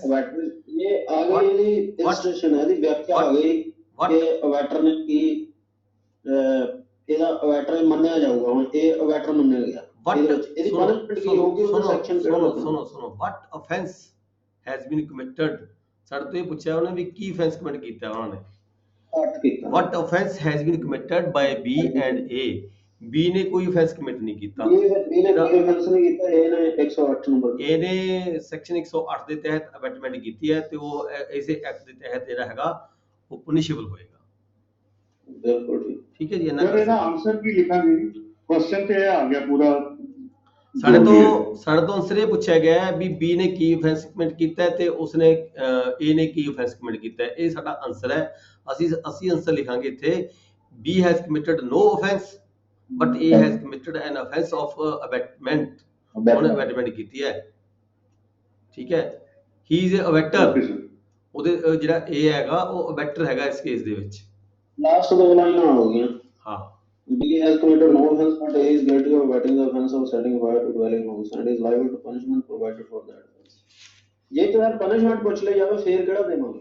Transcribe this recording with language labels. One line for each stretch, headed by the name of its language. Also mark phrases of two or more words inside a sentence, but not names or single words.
Punjabi: ਇਹ ਆ ਗਈ ਇਹਦੀ ਇਲਸਟ੍ਰੇਸ਼ਨ ਹੈ, ਇਹਦੀ ਵਿਆਖਿਆ ਆ ਗਈ ਕਿ ਅਵੈਟਰ ਨੇ ਕੀ ਇਹਦਾ ਅਵੈਟਰ ਮੰਨਿਆ ਜਾਊਗਾ। ਹੁਣ ਇਹ ਅਵੈਟਰ ਮੰਨਿਆ ਗਿਆ, ਇਹਦੀ ਪਨਿਸ਼ਮੈਂਟ ਕੀ ਹੋਊਗੀ ਉਹਦਾ ਸੈਕਸ਼ਨ ਕਿਹੜਾ?
English: ਸੁਣੋ what offence has been committed.
Punjabi: ਸਾਡੇ ਤੋਂ ਇਹ ਪੁੱਛਿਆ ਉਹਨੇ ਵੀ ਕੀ
English: offence commit
Punjabi: ਕੀਤਾ ਉਹਨਾਂ ਨੇ।
English: What offence has been committed by B and A?
Punjabi: B ਨੇ ਕੋਈ
English: offence commit
Punjabi: ਨਹੀਂ ਕੀਤਾ। ਇਹਨੇ ਕੋਈ offence ਨਹੀਂ ਕੀਤਾ, ਇਹਨੇ 108 ਨੰਬਰ ਇਹਨੇ ਸੈਕਸ਼ਨ 108 ਦੇ ਤਹਿਤ ਅਬੈਟਮੈਂਟ ਕੀਤੀ ਹੈ ਤੇ ਉਹ ਇਸੇ ਐਕਟ ਦੇ ਤਹਿਤ ਜਿਹੜਾ ਹੈਗਾ ਉਹ ਪਨਿਸ਼ੇਬਲ ਹੋਏਗਾ। ਬਿਲਕੁਲ ਠੀਕ ਹੈ ਜੀ। ਸਰ ਇਹਦਾ ਆਨਸਰ ਕੀ ਲਿਖਾਂਗੇ? ਕੁਐਸਚਨ ਤੇ ਇਹ ਆ ਗਿਆ ਪੂਰਾ। ਸਾਡੇ ਤੋਂ ਆਨਸਰ ਇਹ ਪੁੱਛਿਆ ਗਿਆ ਹੈ ਵੀ B ਨੇ ਕੀ
English: offence commit
Punjabi: ਕੀਤਾ ਹੈ ਤੇ ਉਸਨੇ A ਨੇ ਕੀ
English: offence commit
Punjabi: ਕੀਤਾ ਹੈ। ਇਹ ਸਾਡਾ ਆਨਸਰ ਹੈ। ਅਸੀਂ ਆਨਸਰ ਲਿਖਾਂਗੇ ਇੱਥੇ
English: B has committed no offence but A has committed an offence of abetment।
Punjabi: ਉਹਨੇ abetment ਕੀਤੀ ਹੈ, ਠੀਕ ਹੈ।
English: He is a abetter,
Punjabi: ਉਹਦੇ ਜਿਹੜਾ A ਹੈਗਾ ਉਹ ਅਬੈਟਰ ਹੈਗਾ ਇਸ ਕੇਸ ਦੇ ਵਿੱਚ। ਲਾਸਟ ਦੋ ਲਾਈਨਾਂ ਹੋ ਗਈਆਂ। ਹਾਂ
English: B has committed no offense, but A is guilty of abetting the offense of setting fire to dwelling house and is liable to punishment provided for that offense.
Punjabi: ਜੇ ਤਾਂ ਯਾਰ punishment ਪੁੱਛ ਲਈ ਜਾਵੇ ਫੇਰ ਕਿਹੜਾ ਦੇਵਾਂਗੇ?